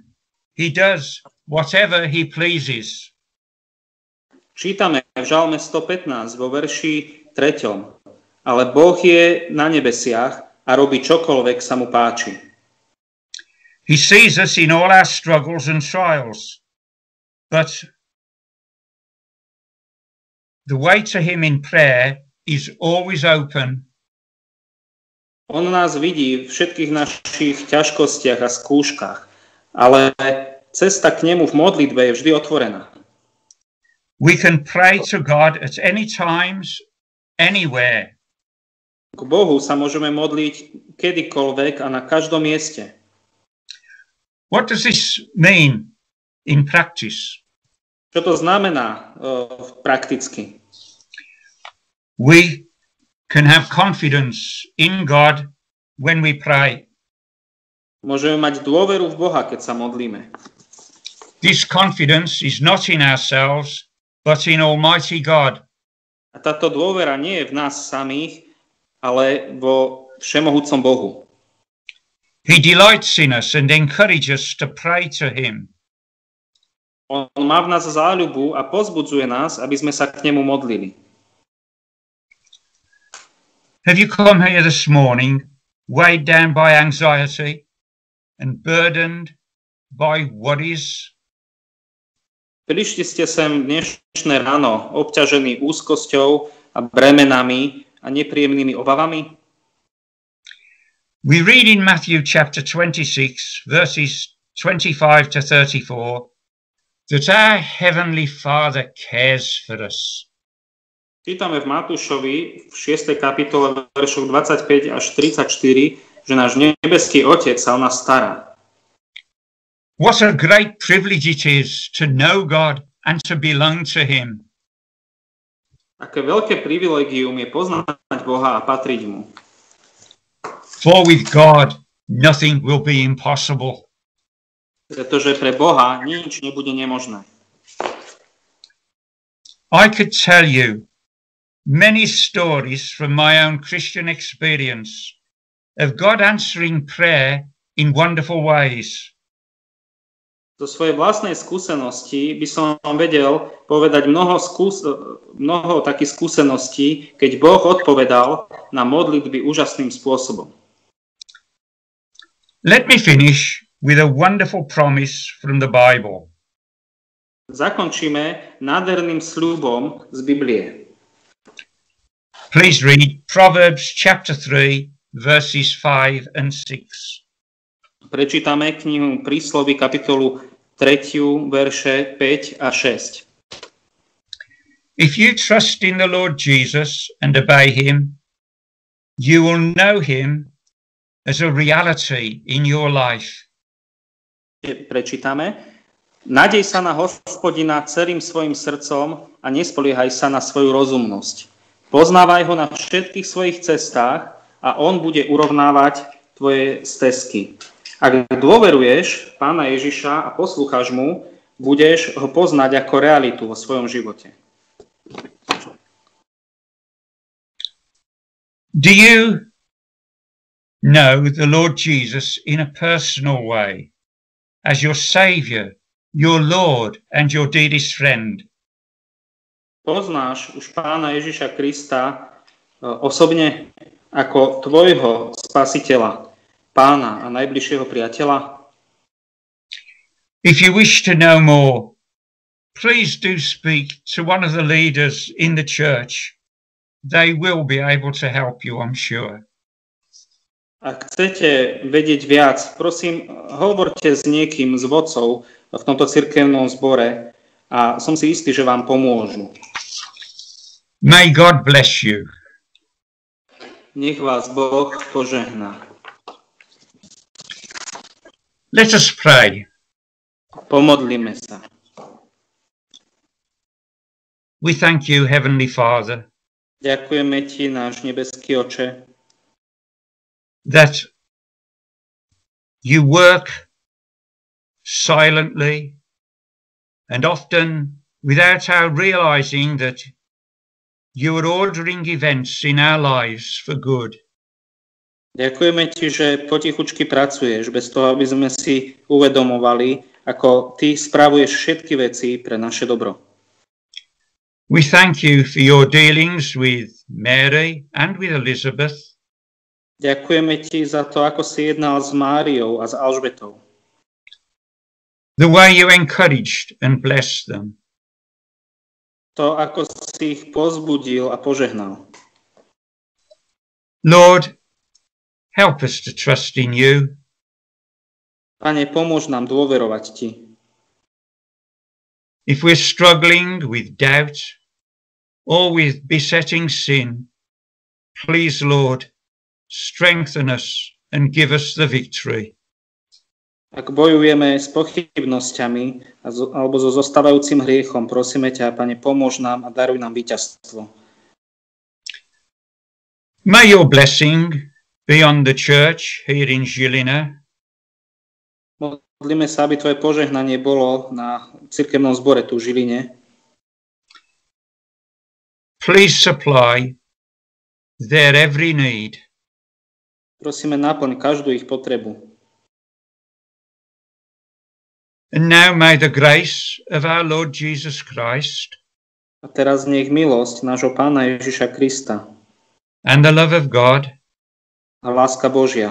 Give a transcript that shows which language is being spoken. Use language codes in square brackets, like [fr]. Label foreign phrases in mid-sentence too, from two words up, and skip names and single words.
[en] He does whatever he pleases. [sk] Čítame v Žalme 115 vo verši 3. Ale Boh je na nebesiach a robí čokoľvek sa mu páči. [en] He sees us in all our struggles and trials, but the way to him in prayer is always open. [sk] On nás vidí v všetkých našich ťažkostiach a skúškach, ale cesta k nemu v modlitbe je vždy otvorená. [en] We can pray to God at any times, anywhere. [sk] K Bohu sa môžeme modliť kedykoľvek a na každom mieste. [en] What does this mean in practice? [sk] Čo to znamená prakticky? [en] We can have confidence in God when we pray. [sk] Môžeme mať dôveru v Boha, keď sa modlíme. [en] This confidence is not in ourselves, but in Almighty God. [sk] A táto dôvera nie je v nás samých, ale vo všemohúcom Bohu. [en] He delights in us and encourages us to pray to him. [sk] On má v nás záľubu a pozbudzuje nás, aby sme sa k nemu modlili. [en] Have you come here this morning weighed down by anxiety and burdened by worries? [sk] Prišli ste sem dnešné ráno obťažení úzkosťou a bremenami a nepríjemnými obavami? [en] We read in Matthew chapter 26, verses 25 to 34, that our Heavenly Father cares for us. [sk] Čítame v Matúšovi v 6. kapitole veršoch 25 až 34, že náš nebeský Otec sa o nás stará. [en] What a great privilege it is to know God and to belong to Him. [sk] Aké veľké privilégium je poznať Boha a patriť mu. [en] For with God nothing will be impossible. [sk] Pretože pre Boha nič nebude nemožné. [en] I could tell you many stories from my own Christian experience of God answering prayer in wonderful ways. [sk] Zo svojej vlastnej skúsenosti by som vám vedel povedať mnoho takých skúseností, keď Boh odpovedal na modlitby úžasným spôsobom. [en] Let me finish with a wonderful promise from the Bible. [sk] Zakončíme nádherným sľubom z Biblie. [en] Please read Proverbs chapter 3, verses 5 and 6. [sk] Prečítame knihu Príslovy kapitolu 3, verše 5 a 6. [en] If you trust in the Lord Jesus and obey Him, you will know Him as a reality in your life. [sk] Prečítame. Nadej sa na Hospodina celým svojim srdcom a nespoliehaj sa na svoju rozumnosť. Poznávaj ho na všetkých svojich cestách a on bude urovnávať tvoje stezky. Ak dôveruješ Pána Ježiša a poslúchaš mu, budeš ho poznať ako realitu vo svojom živote. [en] Do you know the Lord Jesus in a personal way as your Saviour, your Lord and your dearest friend? [sk] Poznáš už Pána Ježiša Krista osobne ako tvojho spasiteľa, Pána a najbližšieho priateľa? [en] If you wish to know more, please do speak to one of the leaders in the church. They will be able to help you, I'm sure. [sk] Ak chcete vedieť viac, prosím, hovorte s niekým z vodcov v tomto cirkevnom zbore a som si istý, že vám pomôžu. [en] May God bless you. [sk] Nech vás Boh požehná. [en] Let us pray. [sk] Pomodlíme sa. [en] We thank you, Heavenly Father, [sk] Ďakujeme Ti, náš nebeský Oče, [en] that you work silently and often without our realizing that you are ordering events in our lives for good. [sk] Ďakujeme Ti, že potichučky pracuješ, bez toho, aby sme si uvedomovali, ako Ty spravuješ všetky veci pre naše dobro. [en] We thank you for your dealings with Mary and with Elizabeth. [sk] Ďakujeme Ti za to, ako si jednal s Máriou a s Alžbetou. [en] The way you encouraged and blessed them. [sk] To, ako si ich povzbudil a požehnal. [en] Lord, help us to trust in you. [sk] Pane, pomôž nám dôverovať Ti. [en] If we're struggling with doubt or with besetting sin, please, Lord, strengthen us and give us the victory. [sk] Ak bojujeme s pochybnosťami alebo so zostávajúcim hriechom, prosíme ťa, Pane, pomôž nám a daruj nám víťazstvo. [en] May your blessing be on the church here in Žilina. [sk] Modlíme sa, aby Tvoje požehnanie bolo na cirkevnom zbore tu v Žiline. [en] Please supply their every need. [sk] Prosíme, naplň každú ich potrebu. [en] And now may the grace of our Lord Jesus Christ [sk] A teraz nech milosť nášho Pána Ježiša Krista [en] and the love of God [sk] a láska Božia,